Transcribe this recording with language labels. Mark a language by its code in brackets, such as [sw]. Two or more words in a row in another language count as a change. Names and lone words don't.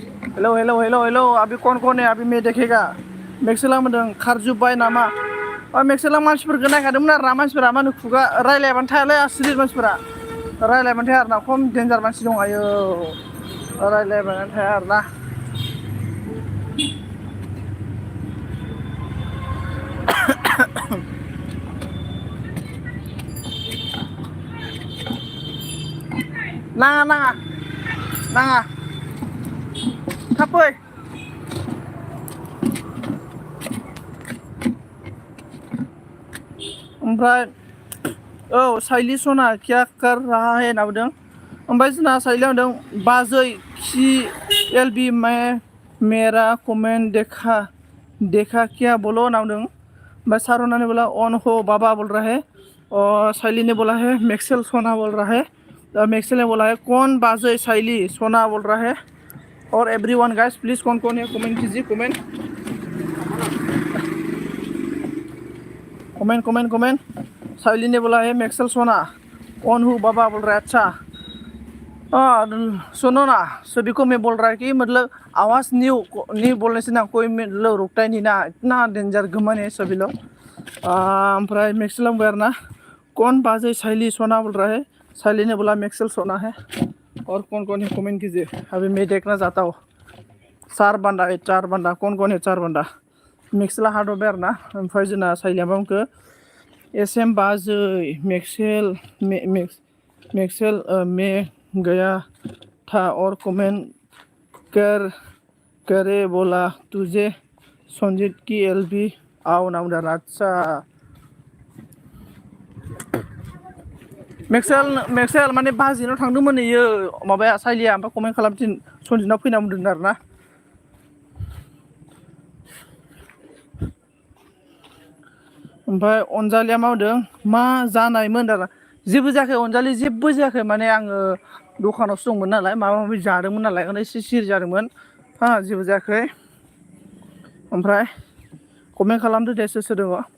[hi] हेलौ हेलौ हेलौ हेलौ अभी कौन है अभी मैं देखेगा मेक्सेला [brx] मोनदों खारजुब्बाय नामा मेक्सेला मानसिफोरखौ नायखादोंमोन आरो ना मानसिफोरा मा होनो खुगा रायलायबानो थायालै आसुरित मानसिफोरा रायलायबानो थाया आरो ना खम डेन्जार मानसि दं आयो रायलायबानो थाया आरो ना नाङा नाङा नाङा थाब फै ओमफ्राय औ साइलि सना [hi] क्या कर रहा है [brx] होनना बुंदों ओमफ्राय जोंना साइलिया होनदों बाजै खि [hi] एल बी मैं मेरा कमेंट देखा क्या बोलो [brx] होनना बुंदों ओमफ्राय सारना [hi] ने बोला ऑन हो बाबा बोल रहा है और साइली ने बोला है मैक्सेल सोना बोल रहा है मैक्सेल ने बोला है कौन बाजै साइली सोना बोल रहा है और [en] everyone guys please [hi] कौन है कमेंट कीजिए कमेंट साइली ने बोला है मैक्सेल सोना कौन हूँ बाबा बोल रहा है अच्छा सुनो ना सभी को मैं बोल रहा है कि मतलब आवाज़ न्यू बोलने से ना कोई मतलब रुकता ही नहीं ना इतना डेंजर घमन है सभी लोग [brx] ओमफ्राय मैक्सेल बुंबाय आरोना [hi] कौन बाजै साइली सोना बोल रहा है साइली ने बोला मैक्सेल सोना है और कौन है कमेंट कीजिए अभी मैं देखना चाहता हूँ चार बंदा कौन है चार बंदा [brx] मैक्सेला हादरबाय आरोना ओमफ्राय जोंना साइलिया मा बुंखो एस एम बाजै [hi] मैक्सेल में गया था और कमेंट करे बोला तुझे संजीत की एलबी आओ ना [brx] बुंदों आदसा मैक्सेल माने बाजैनाव थांदोंमोन इयो माबाया साइलिया ओमफ्राय कमेन्ट खालामथिन सनजितनाव फैना बुंदों आरोना ओमफ्राय अनजालिया मा बुंदों मा जानायमोन दाना जेबो जायाखै अनजालि जेबो जायाखै माने आङो दखानावसो दंमोन नालाय माबा माबि जादोंमोन नालाय ओंखायनो एसे सिरि जादोंमोन जेबो जायाखै ओमफ्राय कमेन्ट खालामदो दे सोर दङ